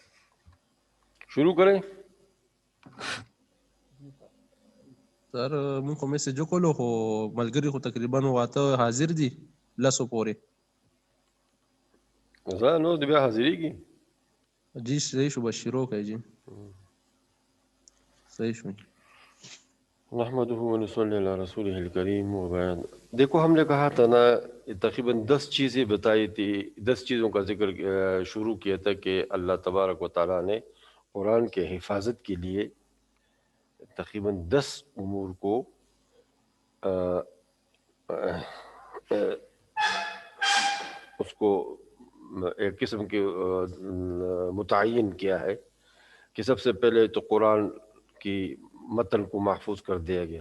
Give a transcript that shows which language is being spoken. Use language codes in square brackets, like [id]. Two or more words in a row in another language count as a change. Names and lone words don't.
[ur] شروع کریں. [ps] سر مونږ خو میسج وکړو خو ملګري خو تقریبا واته حاضر دي لسو پورې. زه نو د بیا حاضرېږي. جی صحیح شو بس شروع کړئ جی. صحیح شو. [ar] نحمده ونصلی علی رسوله الکریم وبعد. [ur] دیکھو ہم نے کہا تھا نا تقریباً 10 چیزیں بتائی تھی. 10 چیزوں کا ذکر شروع کیا تھا کہ اللہ تبارک و تعالیٰ نے قرآن کے حفاظت کے لیے تقریباً 10 امور کو اس کو ایک قسم کے متعین کیا ہے کہ سب سے پہلے تو قرآن کی متن کو محفوظ کر دیا گیا.